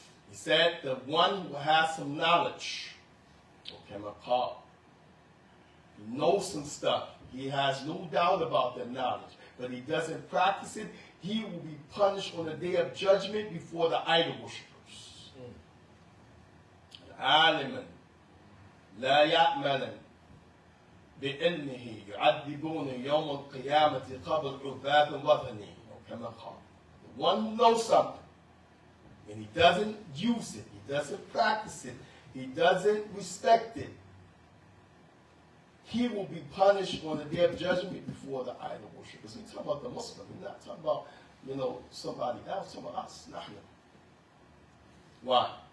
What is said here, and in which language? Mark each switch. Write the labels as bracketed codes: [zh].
[en] He said, the one who has some knowledge, okay, he knows some stuff, he has no doubt about that knowledge, but he doesn't practice it, he will be punished on the day of judgment before the idol worshippers. [ar] عالما لا يعمل بعلمه يعذبون يوم القيامة قبل عباد وطني كما قال. [en] The one who knows something and he doesn't use it, he doesn't practice it, he doesn't respect it, he will be punished on the day of judgment before the idol worshippers. We're talking about the Muslim, we're not talking about, you know, somebody else, talking about us. Why?